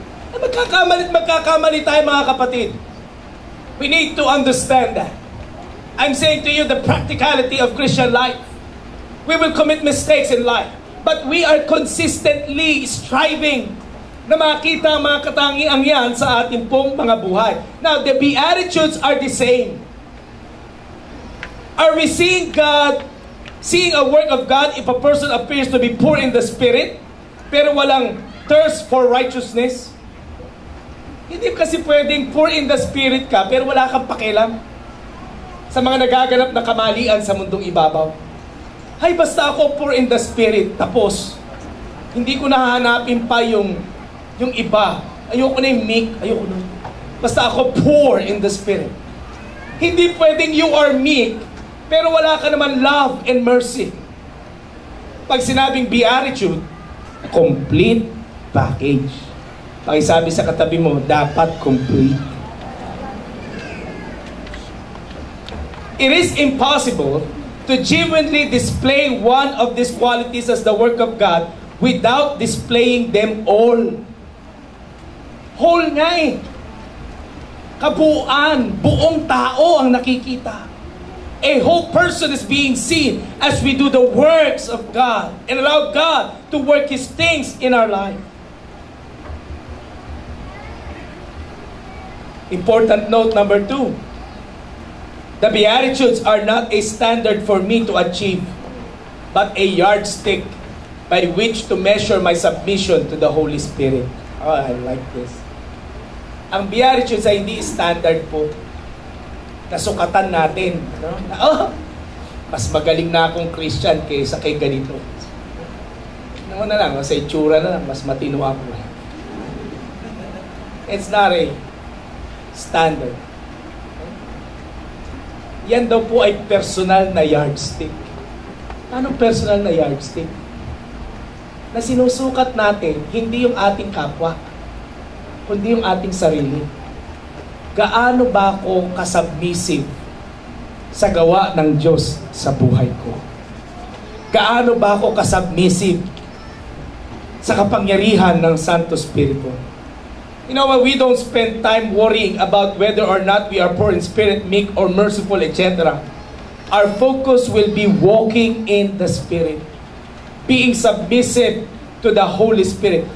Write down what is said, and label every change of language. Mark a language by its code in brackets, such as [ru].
[tl] Magkakamali tayo mga kapatid. [en] We need to understand that. I'm saying to you the practicality of Christian life. We will commit mistakes in life. But we are consistently striving [tl] na makita ang mga katangiang yan sa ating pong mga buhay. [en] Now, the Beatitudes are the same. Are we seeing God, seeing a work of God if a person appears to be poor in the spirit, [tl] pero walang [en] thirst for righteousness? [tl] Hindi kasi pwedeng [en] poor in the spirit [tl] ka, pero wala kang pakialam sa mga nagaganap na kamalian sa mundong ibabaw. Hay, basta ako [en] poor in the spirit, [tl] tapos hindi ko nahahanapin pa yung iba. Ayoko na yung meek, ayoko na. Basta ako [en] poor in the spirit. [tl] Hindi pwedeng [en] you are meek, [tl] pero wala ka naman [en] love and mercy. [tl] Pag sinabing beatitude, [en] complete package. [tl] Pakisabi sa katabi mo, dapat complete. [en] It is impossible to genuinely display one of these qualities as the work of God without displaying them all. [tl] Whole nga eh. Kabuuan, buong tao ang nakikita. [en] A whole person is being seen as we do the works of God and allow God to work His things in our life. Important note number 2. The Beatitudes are not a standard for me to achieve, but a yardstick by which to measure my submission to the Holy Spirit. Oh, I like this. [tl] Ang Beatitudes ay hindi standard po. Nasukatan natin. No? Mas magaling na akong Christian kaysa kay ganito. Ano na lang, sa itsura na lang, mas matino ako. [en] It's not a standard. [tl] Yan daw po ay personal na yardstick. Anong personal na yardstick? Na sinusukat natin, hindi yung ating kapwa. kundi yung ating sarili. Gaano ba ako kasubmissive sa gawa ng Diyos sa buhay ko? Gaano ba ako kasubmissive sa kapangyarihan ng Santo Espiritu? [en] You know what? We don't spend time worrying about whether or not we are poor in spirit, meek, or merciful, etc. Our focus will be walking in the Spirit, being submissive to the Holy Spirit.